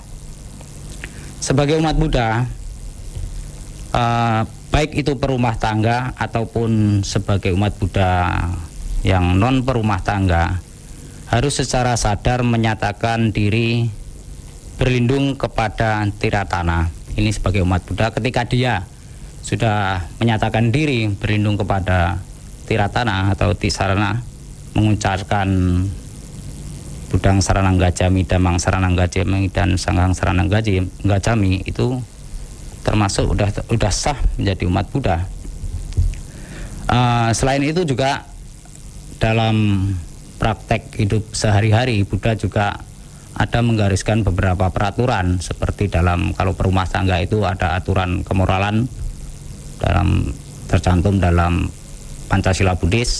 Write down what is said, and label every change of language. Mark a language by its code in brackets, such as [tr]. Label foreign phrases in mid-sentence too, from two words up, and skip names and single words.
[id] Sebagai umat Buddha, baik itu perumah tangga ataupun sebagai umat Buddha yang non perumah tangga, harus secara sadar menyatakan diri berlindung kepada tiratana. Ini sebagai umat Buddha, ketika dia sudah menyatakan diri berlindung kepada tiratana atau tisarana, mengucapkan [pi] Budang Saranang Gacchami, Dhammang Saranang Gacchami, [id] dan [pi] Sanghang Saranang Gacchami, [id] itu termasuk udah sah menjadi umat Buddha. Selain itu juga dalam praktek hidup sehari-hari, Buddha juga ada menggariskan beberapa peraturan, seperti kalau perumah tangga itu ada aturan kemoralan tercantum dalam Pancasila Buddhis.